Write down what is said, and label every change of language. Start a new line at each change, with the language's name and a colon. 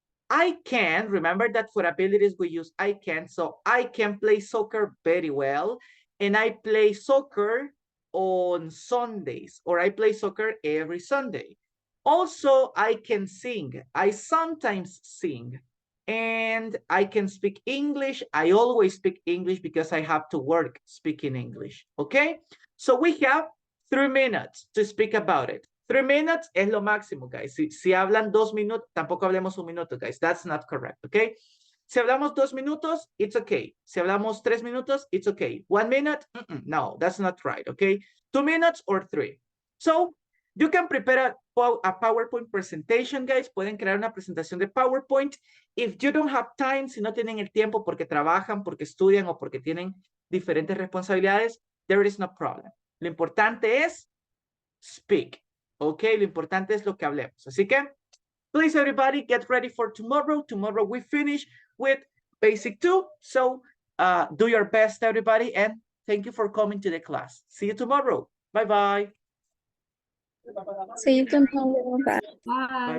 English: I can, remember that for abilities we use I can, so I can play soccer very well, and I play soccer on Sundays, or I play soccer every Sunday. Also, I can sing. I sometimes sing. And I can speak English. I always speak English because I have to work speaking English. Okay? So we have 3 minutes to speak about it. 3 minutes
Spanish: es lo máximo, guys. Si hablan 2 minutos, tampoco hablemos 1 minuto, guys.
English: That's not correct, okay?
Spanish: Si hablamos 2 minutos,
English: it's okay.
Spanish: Si hablamos 3 minutos,
English: it's okay. 1 minute, no, that's not right, okay? 2 minutes or 3. So, you can prepare a PowerPoint presentation, guys.
Spanish: Pueden crear una presentación de PowerPoint.
English: If you don't have time,
Spanish: si no tienen el tiempo porque trabajan, porque estudian o porque tienen diferentes responsabilidades,
English: there is no problem.
Spanish: Lo importante es speak. Ok, lo importante es lo que hablemos. Así que,
English: please everybody get ready for tomorrow. Tomorrow we finish with basic 2. So do your best everybody, and thank you for coming to the class. See you tomorrow. Bye-bye. See you tomorrow. Bye. Bye.